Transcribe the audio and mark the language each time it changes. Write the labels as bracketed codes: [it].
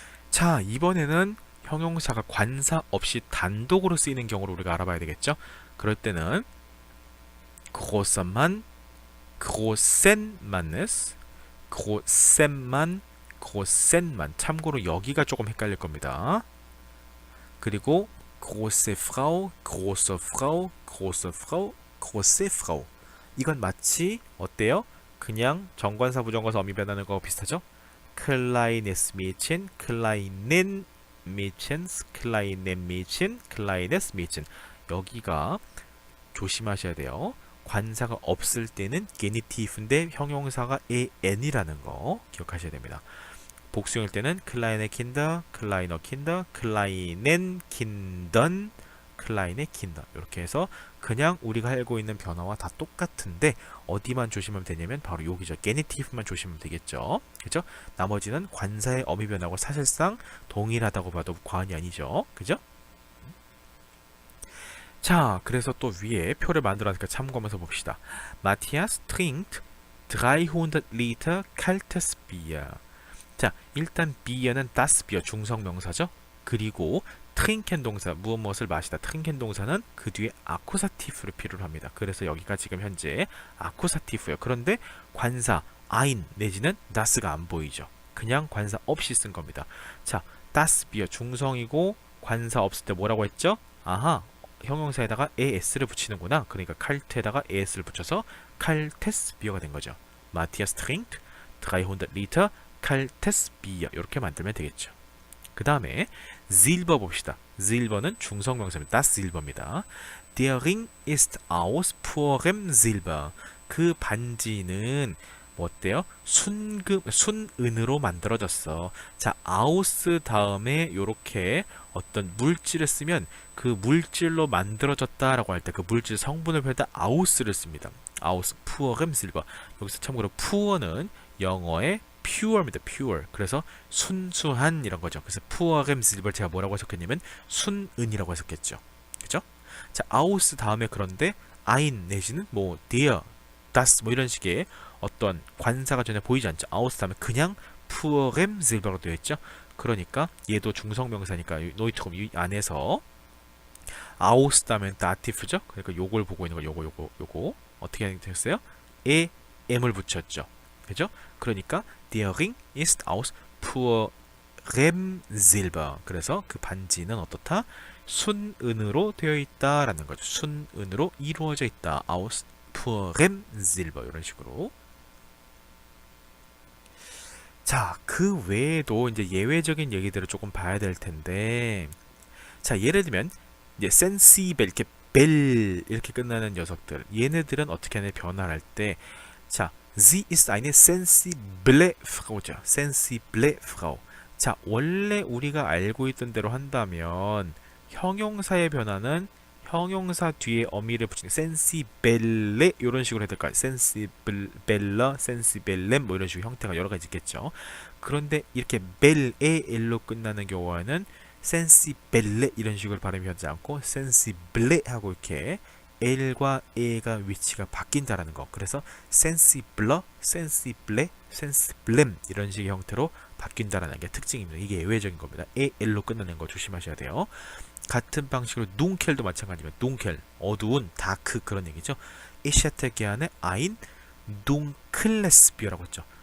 [ko] 자, 이번에는 형용사가 관사 없이 단독으로 쓰이는 경우를 우리가 알아봐야 되겠죠? 그럴 때는 [de] großer Mann, großen Mannes, großen Mann, großen Mann. [ko] 참고로 여기가 조금 헷갈릴 겁니다. 그리고 [de] große Frau, große Frau, große Frau, große Frau. [ko] 이건 마치 어때요? 그냥 정관사 부정관사 어미 변하는 거 비슷하죠? [de] kleines Mädchen, kleinen Mädchens, kleinen Mädchen, kleines Mädchen. [ko] 여기가 조심하셔야 돼요. 관사가 없을 때는 게니티브인데 형용사가 an이라는 거 기억하셔야 됩니다. 복수형일 때는 클라이네 킨더, 클라이너 킨더, 클라이넨 킨던, 클라이네 킨더 이렇게 해서 그냥 우리가 알고 있는 변화와 다 똑같은데 어디만 조심하면 되냐면 바로 여기죠. 게니티브만 조심하면 되겠죠. 그죠? 나머지는 관사의 어미 변화고 사실상 동일하다고 봐도 과언이 아니죠. 그죠? 자, 그래서 또 위에 표를 만들어놨으니까 참고하면서 봅시다. [de] 마티아스 trinkt 300 Liter kaltes Bier. [ko] 자, 일단 비어는 das Bier 중성명사죠. 그리고 트링켄 동사 무엇을 마시다 트링켄 동사는 그 뒤에 아쿠사티프를 필요로 합니다. 그래서 여기가 지금 현재 아쿠사티프예요. 그런데 관사 ein 내지는 das가 안 보이죠. 그냥 관사 없이 쓴 겁니다. 자, das Bier 중성이고 관사 없을 때 뭐라고 했죠? 아하, 형용사에다가 es를 붙이는구나. 그러니까 칼트에다가 es를 붙여서 칼테스 비어가 된 거죠. 마티아스 [de] trinkt 300 Liter [ko] 칼테스 비어 이렇게 만들면 되겠죠. 그 다음에 silber 봅시다. silber는 중성명사입니다. [de] das silber입니다. Der Ring ist aus purem silber. [ko] 그 반지는 뭐 어때요? 순은으로 만들어졌어. 자, aus 다음에 요렇게 어떤 물질을 쓰면 그 물질로 만들어졌다라고 할 때 그 물질 성분을 표현할 때 aus를 씁니다. [de] aus purem silber. [ko] 여기서 참고로 pure는 영어의 pure입니다. [en] pure. [ko] 그래서 순수한 이런 거죠. 그래서 purem silver 제가 뭐라고 해석했냐면 순은이라고 해석했죠. 그죠? 자, aus 다음에 그런데 ein 내지는 뭐 der, das 뭐 이런 식의 어떤 관사가 전혀 보이지 않죠. aus 다음에 그냥 purem silver로 되어 있죠. 그러니까 얘도 중성명사니까 노이트콤 이 안에서 aus 다음에 dativ죠. 그러니까 요걸 보고 있는 거 요거 어떻게 되었어요? 에 m을 붙였죠. 그죠? 그러니까 [de] der Ring ist aus purem silber. [ko] 그래서 그 반지는 어떻다? 순은으로 되어 있다라는 거죠. 순은으로 이루어져 있다. [de] aus purem silber [ko] 이런 식으로. 자, 그 외에도 이제 예외적인 얘기들을 조금 봐야 될 텐데, 자, 예를 들면 이제 sensibel 이렇게 벨 이렇게 끝나는 녀석들, 얘네들은 어떻게 하냐 변화를 할 때, 자, [de] sie ist eine sensible Frau죠. sensible Frau. [ko] 자, 원래 우리가 알고 있던 대로 한다면 형용사의 변화는 형용사 뒤에 어미를 붙이는 sensibile 이런 식으로 해야 될까요? sensibella, sensibellem 뭐 이런 식으로 형태가 여러 가지 있겠죠. 그런데 이렇게 bel에 el로 끝나는 경우에는 sensibelle 이런 식으로 발음이 하지 않고 sensible 하고 이렇게 L과 A가 위치가 바뀐다라는 거. 그래서 sensibler, sensible, sensiblem 이런 식의 형태로 바뀐다라는 게 특징입니다. 이게 예외적인 겁니다. A, L로 끝나는 거 조심하셔야 돼요. 같은 방식으로 눈켈도 마찬가지입니다. 눈켈, 어두운, 다크 그런 얘기죠. [de] Ich hätte gerne ein dunkles Bier [ko] 라고 했죠.